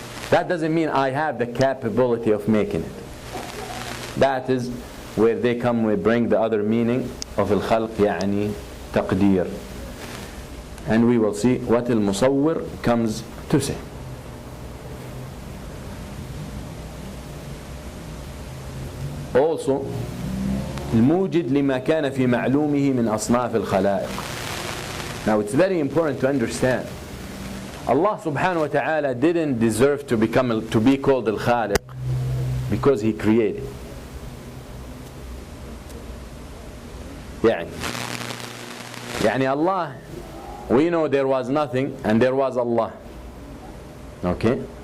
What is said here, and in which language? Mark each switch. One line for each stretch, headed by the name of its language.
English: That doesn't mean I have the capability of making it. That is where they bring the other meaning of al-khalq, يعني taqdir. And we will see what al-Musawwir comes to say.
Arabic: Also, الموجد لما كان في معلومه من أصناف الخلائق.
English: Now it's very important to understand, Allah subhanahu wa ta'ala didn't deserve to be called al-Khaliq because He created. يعني Allah, we know there was nothing and there was Allah. Okay?